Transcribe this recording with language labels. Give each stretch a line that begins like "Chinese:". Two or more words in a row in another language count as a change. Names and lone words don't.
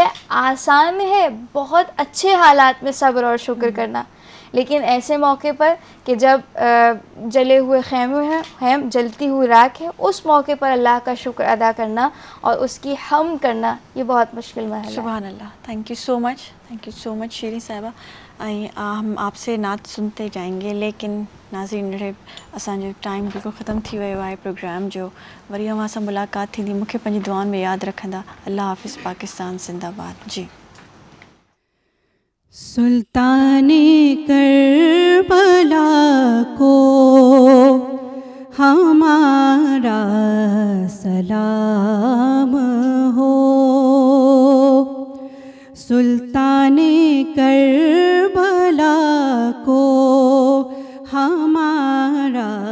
Urdu: آسان ہے بہت اچھے حالات میں صبر اور شکر کرنا، لیکن ایسے موقع پر کہ جب جلے ہوئے خیمے ہیں، جلتی ہوئی راکھ ہے، اس موقع پر اللہ کا شکر ادا کرنا اور اس کی حمد کرنا یہ بہت مشکل مرحلہ ہے. سبحان اللہ.
English: thank you so much
Urdu: شیریں صاحبہ. ہم آپ سے نعت سنتے جائیں گے، لیکن ناظرین رہے
Sindhi: اسانجو ٹائم بالکل ختم تھی वियो आहे. प्रोग्राम जो वरी अवां सां मुलाक़ात थींदी. मूंखे पंहिंजी दुआउनि में यादि रखंदा. अल्लाह हाफ़िज़. पाकिस्तान ज़िंदाबाद. जी.
Urdu: سلطان کربلا کو ہمارا سلام ہو, سلطان کربلا کو ہمارا